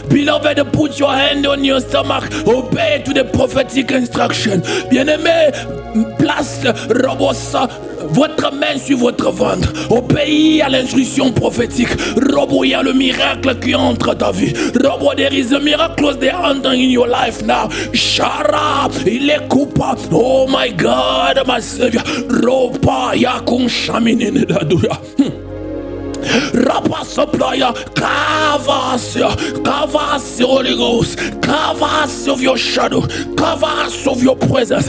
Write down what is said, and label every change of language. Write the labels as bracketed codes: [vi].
[en] Beloved, put your hand on your stomach. Obey to the prophetic instruction. [fr] Bien-aimé, place Robosa, votre main sur votre ventre. Obéis à l'instruction prophétique. Robo, il y a le miracle qui entre ta vie. [en] Robo, there is a miracle they enter in your life now. Shara, [fr] il est coupable. [en] Oh my God, my Savior. Ropa, yakun shaminin daduya. Rapasoplaya, cover us, Holy Ghost, cover us of your shadow, cover us of your presence.